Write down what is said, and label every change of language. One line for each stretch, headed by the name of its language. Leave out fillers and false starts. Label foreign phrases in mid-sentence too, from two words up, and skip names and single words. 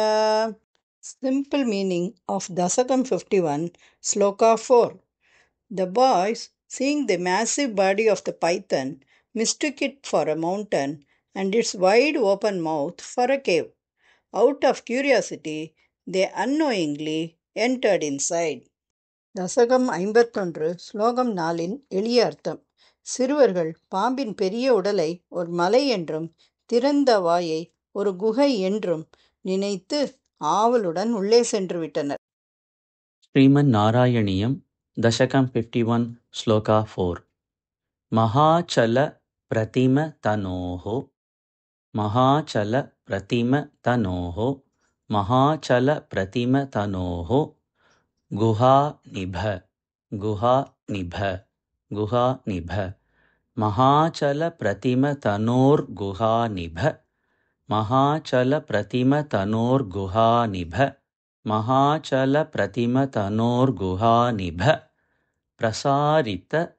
English: Simple meaning of Dasakam 51, Sloka 4. The boys, seeing the massive body of the python, mistook it for a mountain and its wide open mouth for a cave. Out of curiosity, they unknowingly entered inside.
Tamil: தசகம் 51 ஸ்லோகம் 4 எளிய அர்த்தம். சிறுவர்கள் பாம்பின் பெரிய உடலை ஒரு மலை என்றும் திறந்த வாயை ஒரு குகை என்றும் நினைத்து ஆவலுடன் உள்ளே சென்று விட்டனர்.
Sanskrit: श्रीमन् नारायणीयं दशकं 51 श्लोका 4 महाचलप्रतिमतनोः गुहानिभ महाचलप्रतिमतनोर्गुहानिभ प्रसारित